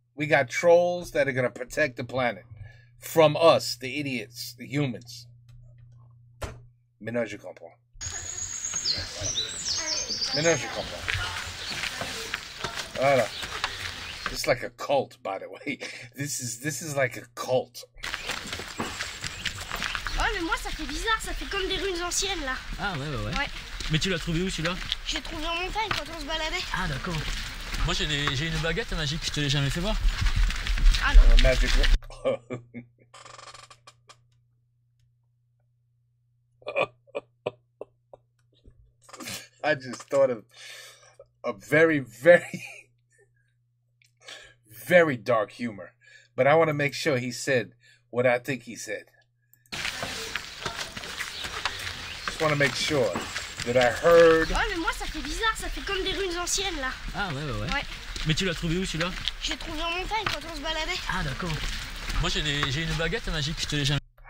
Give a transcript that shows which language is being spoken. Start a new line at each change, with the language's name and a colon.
English: We got trolls that are gonna protect the planet from us, the idiots, the humans.
French: Maintenant je comprends. Maintenant je comprends. Voilà.
English: It's like a cult, by the way. This is like a cult.
French: Oh, mais moi ça fait bizarre, ça fait comme des ruines anciennes là. Ah ouais. Ouais. Mais tu l'as trouvé où celui-là? J'ai trouvé en montagne quand on se baladait. Ah d'accord. Moi j'ai une baguette magique, je te l'ai jamais fait voir. Ah non.
English: Magic. I just thought of a very, very, very dark humor. But I want to make sure he said what I think he said. Just want to make sure that I heard.
French: Oh, mais moi ça fait bizarre, ça fait comme des ruines anciennes là. Ah ouais. Ouais. Mais tu l'as trouvé où celui-là? J'ai trouvé en montagne quand on se baladait. Ah d'accord. Moi j'ai une baguette magique, je te l'ai jamais.